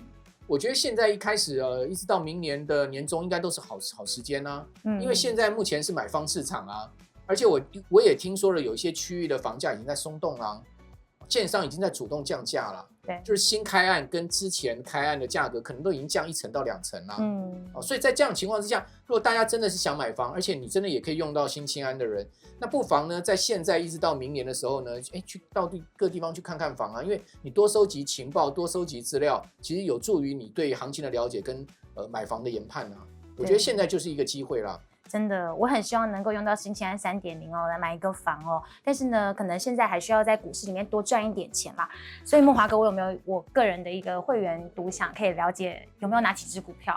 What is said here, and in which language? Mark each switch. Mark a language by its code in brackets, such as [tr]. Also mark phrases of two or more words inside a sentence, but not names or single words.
[zh] 我覺得現在一開始一直到明年的年中，應該都是好時間啊。因為現在目前是買方市場啊，而且我也聽說了，有一些區域的房價已經在鬆動啦，建商已經在主動降價了。對，就是新開案跟之前開案的價格可能都已經降1成到2成啦。所以在這樣的情況之下，如果大家真的是想買房，而且你真的也可以用到新青安的人，那不妨呢，在現在一直到明年的时候呢，去到各地方去看看房啊，因為你多收集情報，多收集資料，其實有助於你對行情的了解跟買房的研判啊。我覺得現在就是一個機會啦。真的，我很希望能夠用到新青安 3.0 來買一個房哦。但是呢，可能現在還需要在股市裡面多賺一點錢啦。所以慕驊哥，我有沒有我個人的一個會員獨享，可以了解有沒有哪幾隻股票？